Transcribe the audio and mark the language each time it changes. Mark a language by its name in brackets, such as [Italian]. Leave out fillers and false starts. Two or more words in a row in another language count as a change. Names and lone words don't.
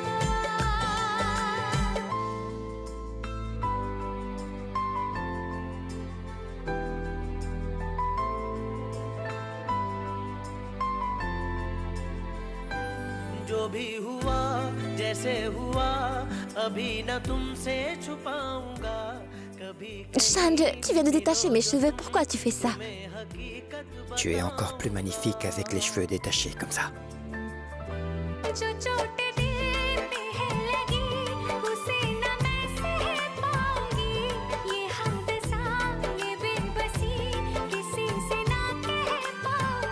[Hindi] जो भी हुआ जैसे हुआ अभी न तुमसे छुपाऊंगा कभी [French] Shan, tu viens de détacher mes cheveux, pourquoi tu fais ça? Tu es encore plus magnifique avec les cheveux détachés comme ça. [Hindi] जो चोट दिल पे है लगी उसे न मैं सह पाऊंगी ये हादसा ये बेबसी किसी से ना कह